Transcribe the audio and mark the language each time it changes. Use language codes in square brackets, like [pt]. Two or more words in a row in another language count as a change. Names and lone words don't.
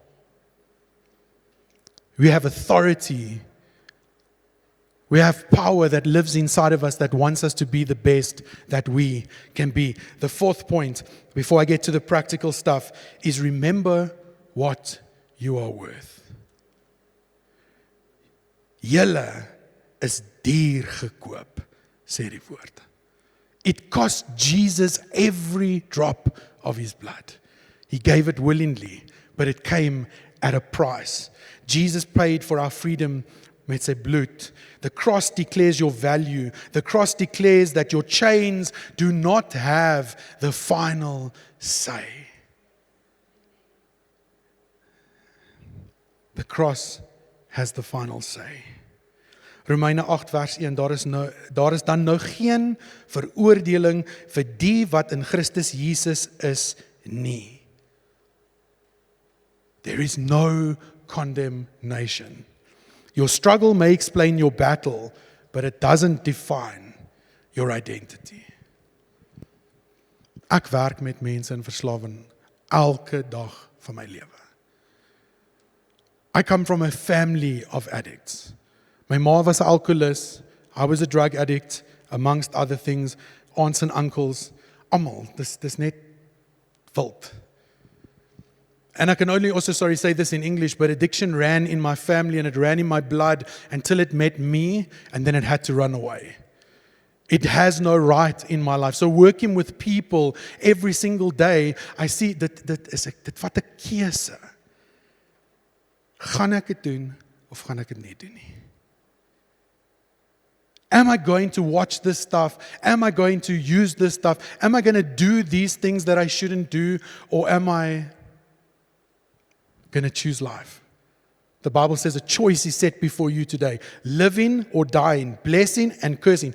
[en] We have authority. We have power that lives inside of us that wants us to be the best that we can be. The fourth point, before I get to the practical stuff, is remember what you are worth. [af] Julle is duur gekoop, sê die woord. [en] It cost Jesus every drop of His blood. He gave it willingly, but it came at a price. Jesus paid for our freedom [af] met sy bloed. [en] The cross declares your value. The cross declares that your chains do not have the final say. The cross has the final say. [af] Romeine 8 vers 1, daar is dan nou geen veroordeling vir die wat in Christus Jesus is nie. [en] There is no condemnation. Your struggle may explain your battle, but it doesn't define your identity. [af] Ek werk met mense in verslawing elke dag van my lewe. [en] I come from a family of addicts. [af] My ma was 'n alcoholist, [en] I was a drug addict, amongst other things, aunts and uncles, [af] almal, dis net wild. [en] And I can only also, say this in English, but addiction ran in my family and it ran in my blood until it met me and then it had to run away. It has no right in my life. So working with people every single day, I see [af] dit vat 'n keuse. Gaan ek dit doen of gaan ek dit nie doen nie? [en] Am I going to watch this stuff? Am I going to use this stuff? Am I going to do these things that I shouldn't do? Or am I going to choose life? The Bible says a choice is set before you today. Living or dying, blessing and cursing.